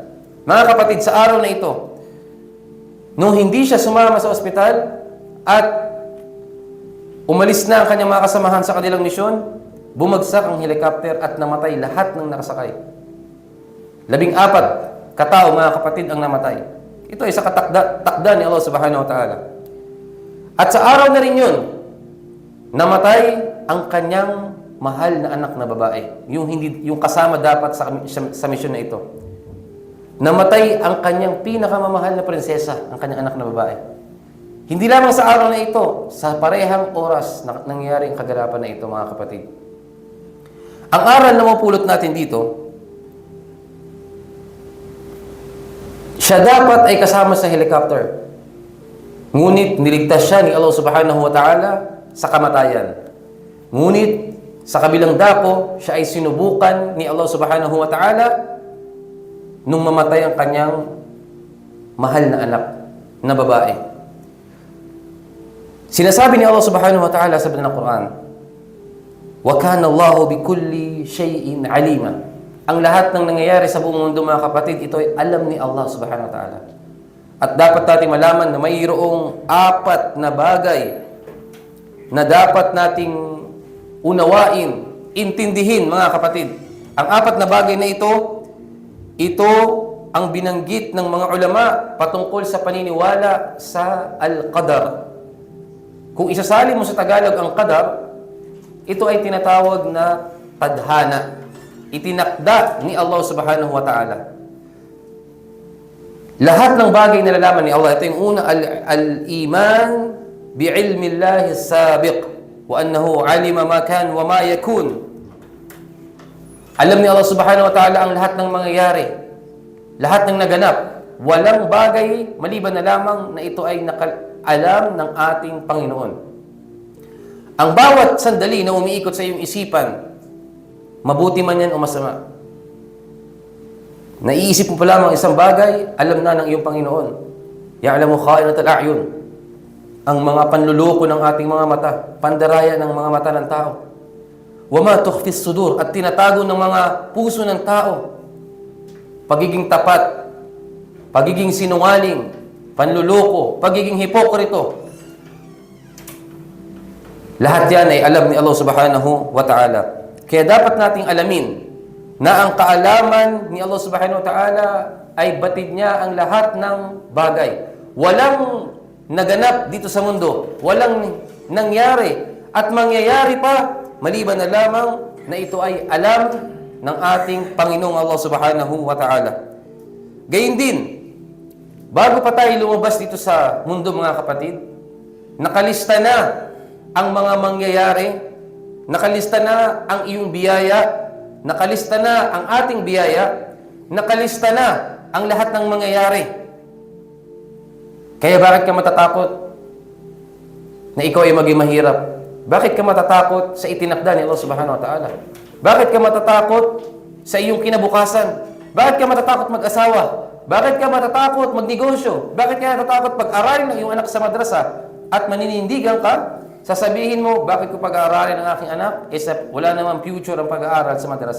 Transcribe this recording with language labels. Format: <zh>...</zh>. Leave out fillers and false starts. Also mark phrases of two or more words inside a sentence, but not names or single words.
<tl>Mga kapatid, sa araw na ito, nung hindi siya sumama sa ospital at umalis na ang kanyang mga kasamahan sa kanilang misyon, bumagsak ang helicopter at namatay lahat ng nakasakay. 14 katao, mga kapatid, ang namatay. Ito ay sa takda ni Allah</tl> <ar>سبحانه وتعالى.</ar> <tl>At sa araw na rin yun, namatay ang kanyang mahal na anak na babae. Yung kasama dapat sa misyon na ito. Namatay ang kanyang pinakamamahal na prinsesa, ang kanyang anak na babae. Hindi lamang sa araw na ito, sa parehang oras na nangyari ang kaganapan na ito, mga kapatid. Ang aral na mapulot natin dito, siya dapat ay kasama sa helicopter. Ngunit niligtas siya ni Allah</tl> <ar>سبحانه وتعالى</ar> <tl>sa kamatayan. Ngunit sa kabilang dako, siya ay sinubukan ni Allah</tl> <ar>سبحانه وتعالى</ar> <tl>nung mamatay ang kanyang mahal na anak na babae. Sinasabi ni Allah</tl> <ar>سبحانه وتعالى</ar> <tl>sa banal na Quran,</tl> <ar>"وكان الله بكل شيء عليما."</ar> <tl>Ang lahat ng nangyayari sa buong mundo, mga kapatid, ito ay alam ni Allah</tl> <ar>سبحانه وتعالى.</ar> <tl>At dapat natin malaman na mayroong 4 na bagay na dapat nating unawain, intindihin, mga kapatid. Ang 4 na bagay na ito ang binanggit ng mga ulama patungkol sa paniniwala sa Al-Qadar. Kung isasali mo sa Tagalog ang Qadar, ito ay tinatawag na tadhana. Itinakda ni Allah</tl> <ar>سبحانه وتعالى.</ar> <tl>Lahat ng bagay na nalalaman ni Allah, ito yung una,</tl> <ar>الإيمان بعلم الله السابق وأنه علم ما كان وما يكون.</ar> <tl>Alam ni Allah</tl> <ar>سبحانه وتعالى</ar> <tl>ang lahat ng mangyayari, lahat ng naganap. Walang bagay maliban na lamang na ito ay alam ng ating Panginoon. Ang bawat sandali na umiikot sa iyong isipan, mabuti man yan o masama, naiisip mo pa lamang isang bagay, alam na ng iyong Panginoon.</tl> <ar>يعلم خائنة الأعين.</ar> <tl>Ang mga panluloko ng ating mga mata, pandaraya ng mga mata ng tao.</tl> <ar>وما تخفي الصدور,</ar> <tl>at tinatago ng mga puso ng tao. Pagiging tapat, pagiging sinungaling, panluloko, pagiging hipokrito. Lahat yan ay alam ni Allah</tl> <ar>سبحانه وتعالى.</ar> <tl>Kaya dapat nating alamin na ang kaalaman ni Allah</tl> <ar>سبحانه وتعالى</ar> <tl>ay batid niya ang lahat ng bagay. Walang naganap dito sa mundo, walang nangyari at mangyayari pa maliban na lamang na ito ay alam ng ating Panginoong Allah</tl> <ar>سبحانه وتعالى.</ar> <tl>Gayun din, bago pa tayo lumabas dito sa mundo, mga kapatid, nakalista na ang mga mangyayari, nakalista na ang iyong biyaya, nakalista na ang ating biyaya, nakalista na ang lahat ng mangyayari. Kaya bakit ka matatakot na ikaw ay maging mahirap? Bakit ka matatakot sa itinakda ni Allah</tl> <ar>سبحانه وتعالى?</ar> <tl>Bakit ka matatakot sa iyong kinabukasan? Bakit ka matatakot mag-asawa? Bakit ka matatakot magnegosyo? Bakit ka matatakot pag-aralin ng iyong anak sa madrasa at maninindigan ka? Sasabihin mo, bakit ko pag-aaralin ng aking anak? Wala namang future ang pag-aaral sa madrasa.</tl>